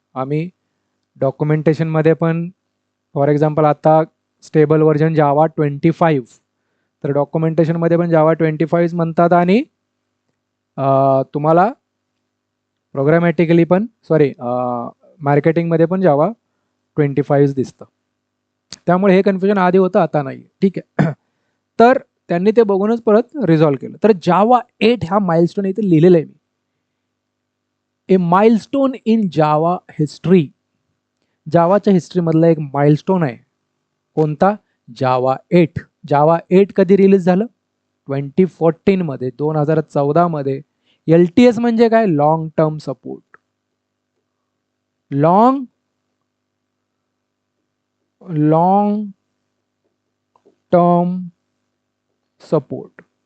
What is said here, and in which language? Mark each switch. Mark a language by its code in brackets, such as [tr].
[mr] आम्ही डॉक्युमेंटेशनमध्ये पण for example आता स्टेबल व्हर्जन जावा 25, तर डॉक्युमेंटेशनमध्ये पण जावा 25 म्हणतात आणि तुम्हाला प्रोग्रामॅटिकली पण मार्केटिंगमध्ये पण जावा 25 दिसतं. त्यामुळे हे कन्फ्युजन आधी होतं, आता नाही. ठीक आहे. तर त्यांनी ते बघूनच परत रिझॉल्व्ह केलं. तर जावा 8 हा माइलस्टोन इथे लिहिलेला आहे मी. [en] A milestone in Java history. [mr] जावाच्या हिस्ट्रीमधला एक माइलस्टोन आहे. कोणता? जावा 8. जावा 8 कधी रिलीज झालं? 2014 मध्ये, 2014 मध्ये. LTS म्हणजे काय? Long term support. Long term support.